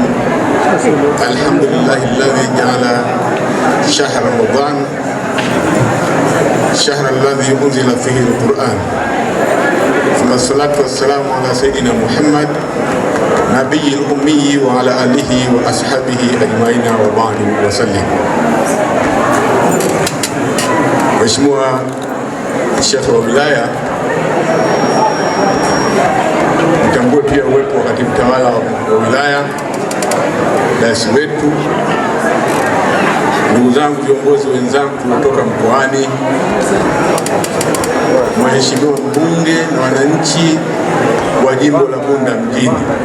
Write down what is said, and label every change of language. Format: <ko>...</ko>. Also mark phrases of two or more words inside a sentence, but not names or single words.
<ar>الحمد لله الذي جعل شهر رمضان شهر الذي أنزل فيه القرآن، ثم الصلاة والسلام على سيدنا محمد نبي الأمي وعلى آله وأصحابه أجمعين وبعد وسلم.</ar> <sw>Mheshimiwa Sheikh wa wilaya, nitambue pia uwepo wa katibu tawala wa wilaya, dasi wetu, ndugu zangu viongozi wenzangu kutoka mkoani, Mheshimiwa mbunge na wananchi wa jimbo la Bunda mjini.</sw>